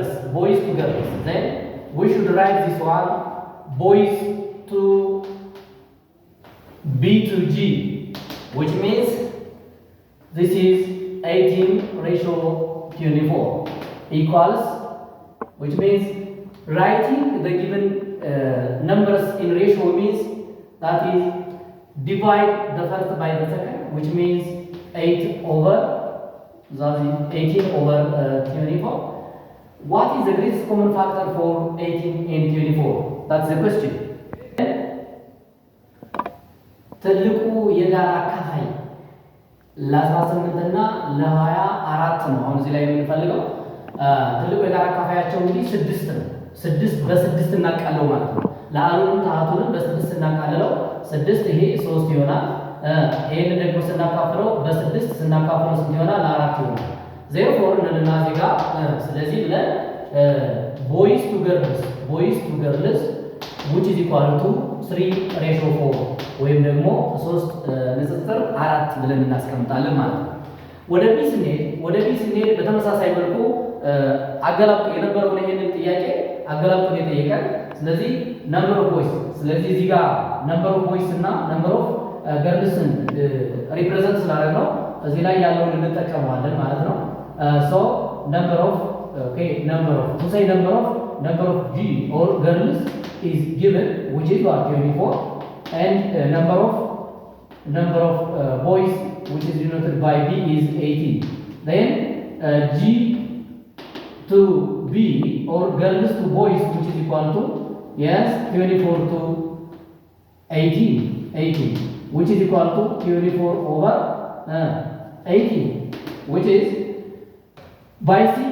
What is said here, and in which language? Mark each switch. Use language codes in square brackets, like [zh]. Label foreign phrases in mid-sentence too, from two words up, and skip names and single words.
[en] Then we should write this one boys to B to G, which means this is 18 ratio 24 equals, which means writing the given numbers in ratio means that is divide the first by the second, which means 8 over, that is 18 over 24. What is the greatest common factor for 18 and 24? That's the question. [am] ትልቁ የጋራ አካፋይ ለ18 እና ለ24 ነው። አሁን እዚህ ላይ የምንፈልገው ትልቁ የጋራ አካፋያቸው እንግዲህ 6 ነው። 6 በ6 እናቃለው ማለት ነው። ለአሉንም ታቱንም በ6 እናቃልለው 6 ይሄ 3 ይሆናል። ይሄን ደግሞ ስናካፍለው በ6 ስናካፍለው ስንት ይሆናል? 4 ይሆናል። therefore እንልና እዚህ ጋር ስለዚህ ብለን [en] boys to girls which is equal to 3:4 [am] ወይም ደግሞ 3:4 ብለን እናስቀምጣለን ማለት ነው። ወደ ቢ ስንሄድ በተመሳሳይ መልኩ አገላብጦ የነበረውን ይሄንን ጥያቄ አገላብጦ የጠየቀን ስለዚህ [en] number of boys [am] ስለዚህ እዚህ ጋር [en] number of boys [am] እና [en] number of girls [am] ሪፕሬዘንት ስላደረግነው እዚህ ላይ ያለውን እንጠቀመዋለን ማለት ነው። [en] so number of number of G or girls is given, which is what 24, and number of boys, which is denoted by B, is 18. Then G to B or girls to boys, which is equal to 24 to 18, which is equal to 24 over 18, which is by 6.